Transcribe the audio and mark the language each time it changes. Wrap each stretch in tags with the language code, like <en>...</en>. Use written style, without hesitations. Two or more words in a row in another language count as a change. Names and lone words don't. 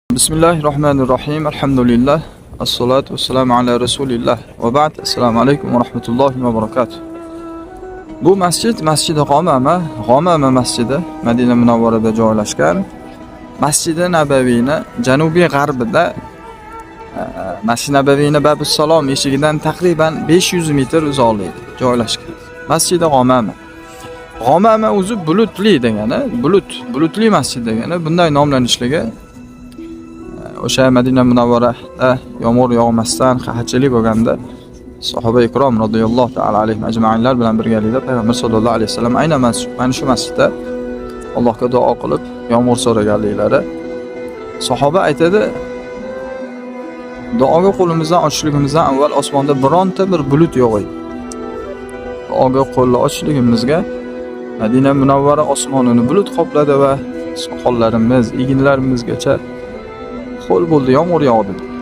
<ar>Bismillahirrahmanirrahim. Alhamdulillah. الصلاة والسلام على رسول الله. وبعد. السلام عليكم ورحمة الله وبركاته.</ar> <uz>Bu Masjidi G'omama masjidi Madina Munavvarada joylashgan. Masjidi Nabaviyni janubiy g'arbida Masjid Nabaviyni Babus Salom eshigidan taqriban 500 metr uzoqlikda joylashgan. Masjidi G'omama. G'omama o'zi bulutli degani, bulutli masjid degani. Bunday nomlanishligi o'sha Madina Munavvarada yomg'ir yog'masdan qahatchilik bo'lganda sahoba ikrom</uz> <ar>رضي الله تعالى عليهم</ar> <uz>ajma'inlar bilan birgalikda payg'ambar</uz> <ar>صلى الله عليه وسلم</ar> <uz>aynan mana shu masjidda Allohga duo qilib yomg'ir so'raganliklari. Sahoba aytadi, duoga qo'limizdan ochishligimizdan avval osmonda bironta bir bulut yo'q edi. Duoga qo'lni ochishligimizga Madina Munavvara osmonini bulut qopladi va soqollarimiz, eginlarimizgacha qo'l bo'ldi, yomg'ir yog'di.</uz>